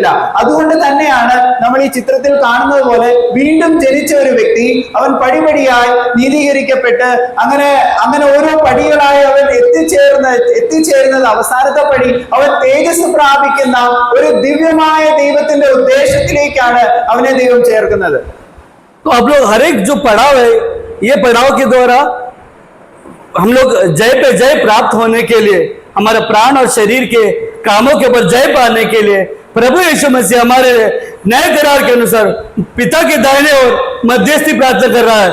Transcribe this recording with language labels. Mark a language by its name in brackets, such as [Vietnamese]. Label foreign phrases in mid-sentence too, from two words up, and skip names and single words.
[Malayalam] അതുകൊണ്ട് തന്നെയാണ് നമ്മൾ ഈ ചിത്രത്തിൽ കാണുന്നത് പോലെ വീണ്ടും ജനിച്ച ഒരു വ്യക്തി അവൻ പടിപടിയായി നീതീകരിക്കപ്പെട്ട് അങ്ങനെ ഓരോ പടികളായി അവൻ എത്തിച്ചേരുന്നത് അവസാനത്തെ പടി അവൻ തേജസ് പ്രാപിക്കുന്ന ഒരു ദിവ്യമായ ദൈവത്തിന്റെ ഉദ്ദേശത്തിലേക്കാണ് അവനെ ദൈവം ചേർക്കുന്നത്. [Hindi] तो आप लोग हर एक जो पड़ाव है, ये पड़ाव के द्वारा हम लोग जय पे जय प्राप्त होने के लिए, हमारे प्राण और शरीर के कामों के ऊपर जय पाने के लिए प्रभु यीशु मसीह हमारे नए करार के अनुसार पिता के दाहिने ओर मध्यस्थी प्रार्थना कर रहा है।